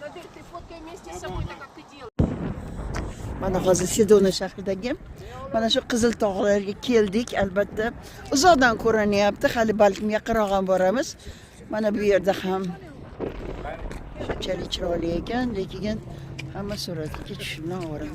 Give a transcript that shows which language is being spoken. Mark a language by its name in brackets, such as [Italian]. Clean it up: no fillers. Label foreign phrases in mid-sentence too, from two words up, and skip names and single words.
[Russian] ты фоткай вместе с собой, так как ты делаешь. [Uzbek] Mana hozir Sedona shahridagi mana shu Qizil tog'larga keldik. Albatta uzoqdan ko'rinyapti. Hali balkim yaqinroq ham boramiz. Mana bu yerda ham shunchalik chiroyli ekan, lekin hamma suratga tushimdan o'raman.